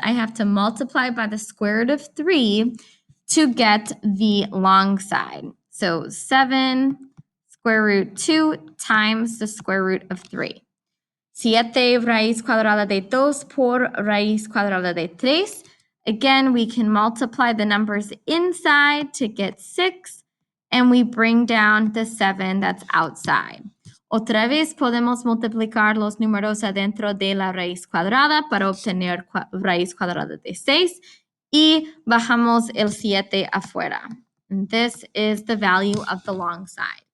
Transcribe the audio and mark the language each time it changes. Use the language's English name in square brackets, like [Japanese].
[English] I have to multiply by the square root of 3 to get the long side. So 7 square root 2 times the square root of 3. [Spanish] 7 raíz cuadrada de 2 por raíz cuadrada de 3. [English] Again, we can multiply the numbers inside to get 6, and we bring down the 7 that's outside. [Spanish] Otra vez podemos multiplicar los números adentro de la raíz cuadrada para obtener raíz cuadrada de 6 y bajamos el 7 afuera. [English] And this is the value of the long side.